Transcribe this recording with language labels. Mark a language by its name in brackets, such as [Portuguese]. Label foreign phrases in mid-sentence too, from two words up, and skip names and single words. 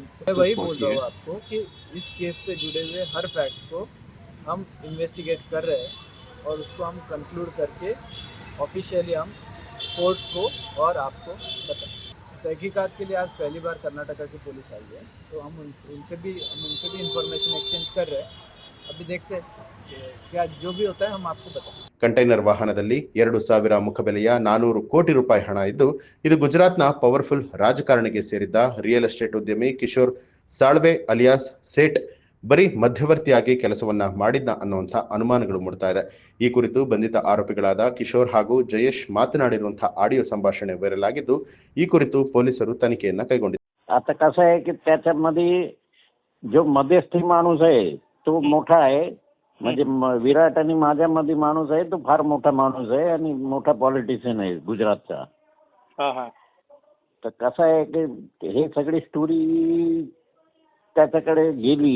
[Hindi] मैं वही बोल रहा हूँ आपको कि इस केस से जुड़े हुए हर फैक्ट को हम इन्वेस्टिगेट कर रहे हैं और उसको हम कंक्लूड करके ऑफिशियली हम कोर्ट को और आपको बताएं. तहकीकात के लिए आज पहली बार कर्नाटका की पुलिस आई है तो हम उनसे भी [English] information exchange [Hindi] कर रहे हैं. अभी देखते हैं क्या जो भी होता है हम आपको बताएं. [Kannada] ಕಂಟೈನರ್ ವಾಹನದಲ್ಲಿ 2,000 ಮುಖಬೆಲೆಯ 400 ಕೋಟಿ ರೂಪಾಯಿ ಹಣ ಇದ್ದು ಇದು ಗುಜರಾತ್ನ ಪವರ್ಫುಲ್ ರಾಜಕಾರಣಿಗೆ ಸೇರಿದ್ದ [English] real estate [Kannada] ಉದ್ಯಮಿ ಕಿಶೋರ್ ಸಾಳ್ವೆ ಅಲಿಯಾಸ್ ಸೇಠ್ ಬರೀ ಮಧ್ಯವರ್ತಿಯಾಗಿ ಕೆಲಸವನ್ನ ಮಾಡಿದ್ದ ಅನ್ನುವಂಥ ಅನುಮಾನಗಳು ಮೂಡ್ತಾ ಇದೆ. ಈ ಕುರಿತು ಬಂಧಿತ ಆರೋಪಿಗಳಾದ ಕಿಶೋರ್ ಹಾಗೂ ಜಯೇಶ್ ಮಾತನಾಡಿರುವಂತಹ ಆಡಿಯೋ ಸಂಭಾಷಣೆ ವೈರಲ್ ಆಗಿದ್ದು ಈ ಕುರಿತು ಪೊಲೀಸರು ತನಿಖೆಯನ್ನ ಕೈಗೊಂಡಿದ್ದಾರೆ. [Marathi] आता कसं आहे की त्याच्यामध्ये जो मध्यस्थी माणूस आहे तो मोठा आहे. म्हणजे विराट आणि माझ्यामध्ये माणूस आहे तो फार मोठा माणूस आहे आणि मोठा पॉलिटिशियन आहे गुजरातचा. तर कसं आहे की हे सगळी स्टोरी त्याच्याकडे गेली.